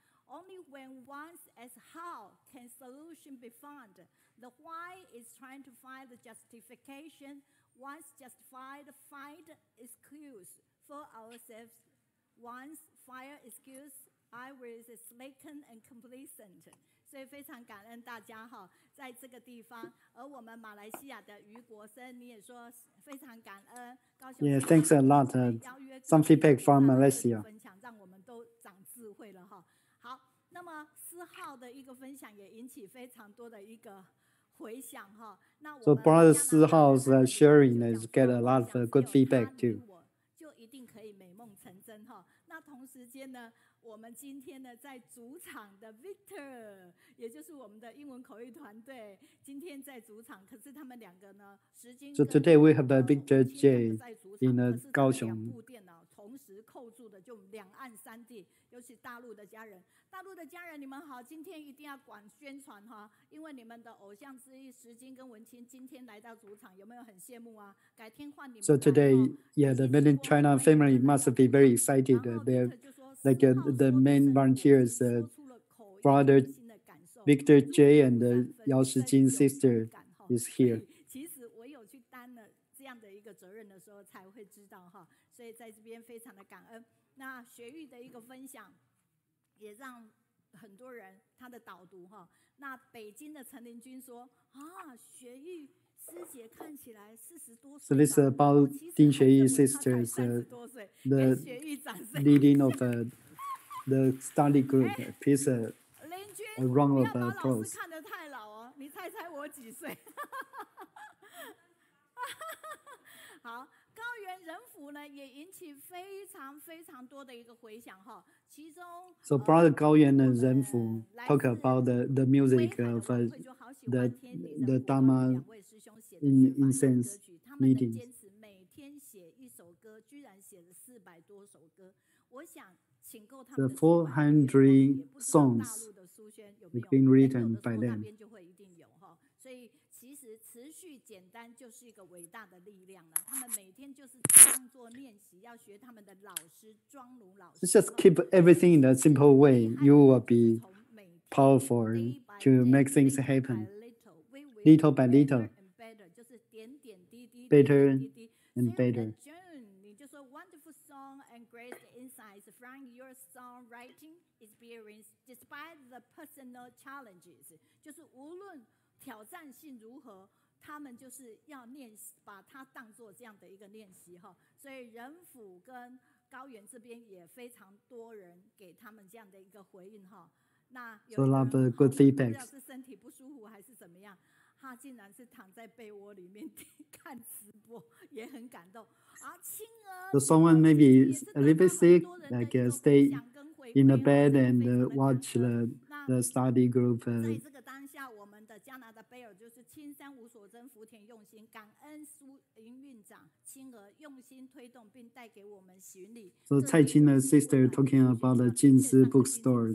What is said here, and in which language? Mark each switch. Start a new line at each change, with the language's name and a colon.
English: Only when once as how can solution be found. The why is trying to find the justification. Once justified, find excuse for ourselves. Once find excuse, I will slacken and complacent.
Chinese: 所以非常感恩大家哈，在这个地方，而我们马来西亚的余国生，你也说非常感恩。
English: Yeah, thanks a lot. Some feedback from Malaysia.
Chinese: 分享让我们都长智慧了哈。好，那么4号的一个分享也引起非常多的一个回响哈。
English: So brother 4号's sharing has get a lot of good feedback too.
Chinese: 就一定可以美梦成真哈。那同时间呢，我们今天呢在主场的 Victor， 也就是我们的英文口译团队，今天在主场，可是他们2个呢，时间
English: So today we have a Victor J in Kaohsiung.
Chinese: 2部电脑同时扣住的，就两岸三地，尤其大陆的家人。大陆的家人，你们好，今天一定要管宣传哈，因为你们的偶像之一石金跟文清今天来到主场，有没有很羡慕啊？改天换你们。
English: So today, yeah, the Made in China family must be very excited. They're like the main volunteers, brother Victor J and Yao Shijin sister is here.
Chinese: 其实我有去担了这样的一个责任的时候，才会知道哈，所以在这边非常的感恩。那学育的一个分享，也让很多人他的导读哈。那北京的陈林君说啊，学育师姐看起来40多岁。
English: So this is about Ding Xueyi sisters, the leading of the study group. Please a round of applause.
Chinese: 看得太老哦，你猜猜我几岁？好，高原人府呢也引起非常多的一个回响哈，其中
English: So brother Gao Yuan and Renfu talk about the music of the Dharma incense meetings.
Chinese: 坚持每天写1首歌，居然写了400多首歌。我想请购他们
English: The 400 songs have been written by them.
Chinese: 就会一定有哈，所以其实持续简单就是一个伟大的力量了。他们每天就是当做练习，要学他们的老师庄奴老师。
English: Just keep everything in a simple way. You will be powerful to make things happen. Little by little,
Chinese: 就是点点滴滴
English: better and better.
Chinese: 你就说
English: wonderful song and great insights from your songwriting experience, despite the personal challenges.
Chinese: 就是无论挑战性如何，他们就是要练习，把它当做这样的一个练习哈。所以仁府跟高原这边也非常多人给他们这样的一个回应哈。那有
English: So a lot of good
Chinese: 不知
English: feedback.
Chinese: 道是身体不舒服还是怎么样，他竟然是躺在被窝里面看直播，也很感动。青儿
English: So someone maybe a little bit sick, like stay in the bed and watch the study group.
Chinese: 在这个当下，我们的加拿大贝尔就是青山无所争，福田用心，感恩苏营运长青儿用心推动并带给我们巡礼。
English: So Cai Qin, the sister, talking about the Jinsi bookstore.